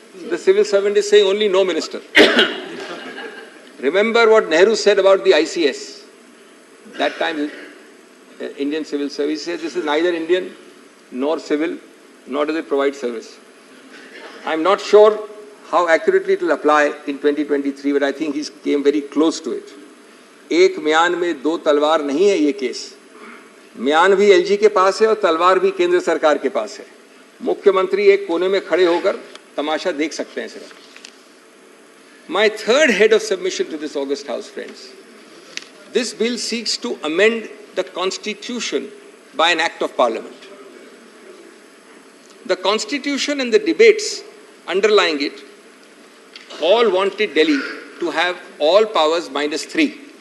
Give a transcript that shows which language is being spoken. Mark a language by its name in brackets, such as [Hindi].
[English] The civil servant is saying only no, Minister. Remember what Nehru said about the ICS. That time, Indian Civil Service says this is neither Indian nor civil, nor does it provide service. I'm not sure how accurately it will apply in 2023, but I think he came very close to it. [Hindi] एक म्यान में 2 तलवार नहीं है ये case. म्यान भी LG के पास है और तलवार भी केंद्र सरकार के पास है. मुख्यमंत्री एक कोने में खड़े होकर तमाशा देख सकते हैं सिर्फ. [English] My third head of submission to this august house, friends. This bill seeks to amend the constitution by an act of parliament. The constitution and the debates underlying it all wanted Delhi to have all powers minus 3.